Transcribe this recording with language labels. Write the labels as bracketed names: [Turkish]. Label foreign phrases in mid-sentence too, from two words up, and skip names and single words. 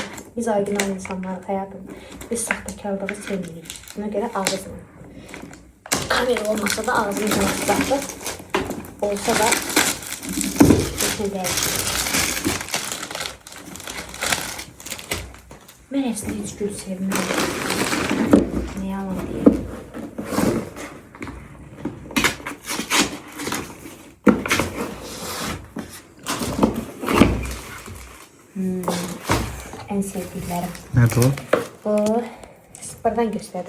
[Turkish] Biz original insanlarız hayatım. [Azerbaijani] Biz saxtakarlığı sevmirik. Buna görə ağzını. Kamera olmasa da ağzını tutacaq. Olsa da ne dəyişir. Mən əslində heç gül sevmirəm. [Turkish] Ne yalan deyim. En sevdiklerim. [Azerbaijani] Nədir o? [Turkish] Bu buradan gösterdi.